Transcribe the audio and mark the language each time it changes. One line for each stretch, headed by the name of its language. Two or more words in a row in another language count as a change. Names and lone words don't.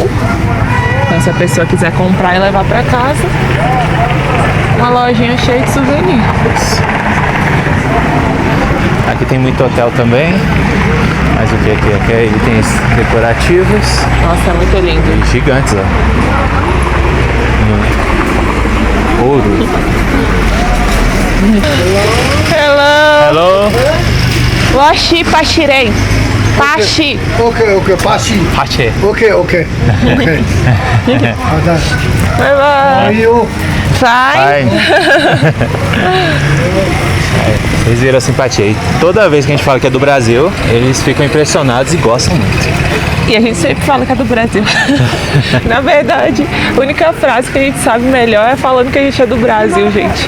Portuguese: Então, se a pessoa quiser comprar e levar para casa, uma lojinha cheia de souvenir. Aqui tem muito hotel também. Mas o que aqui? Aqui é itens decorativos. Nossa, é muito lindo. E gigantes, ó. Ouro.
English: Hello! Hello! Washi Pashiren. Pashi. Okay, Pashi. Pache. Okay. Bye How bye. are you? Fine.
Portuguese: Vocês viram a simpatia aí. Toda vez que a gente fala que é do Brasil, eles ficam impressionados e gostam muito. E a gente sempre fala que é do Brasil. Na verdade, a única frase que a gente sabe melhor é falando que a gente é do Brasil, gente.